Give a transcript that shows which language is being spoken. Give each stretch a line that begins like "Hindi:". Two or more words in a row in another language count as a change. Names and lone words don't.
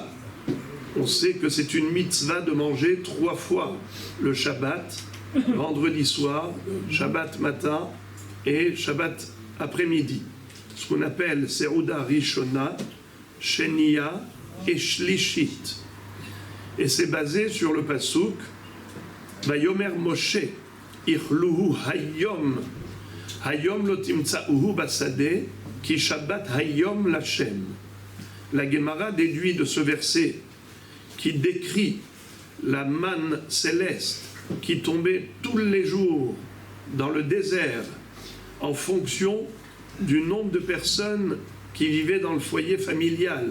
French: On sait que c'est une mitzvah de manger 3 fois le Shabbat, vendredi soir, Shabbat matin et Shabbat après-midi. Ce qu'on appelle
Hebrew: סעודה ראשונה,
French: Shenia et Shlishit. Et c'est basé sur le pasuk
Hebrew: ויאמר משה אכלהו היום היום לא תמצאהו בשדה כי שבת היום לה.
French: La Gemara déduit de ce verset qui décrit la manne céleste qui tombait tous les jours dans le désert en fonction du nombre de personnes qui vivaient dans le foyer familial.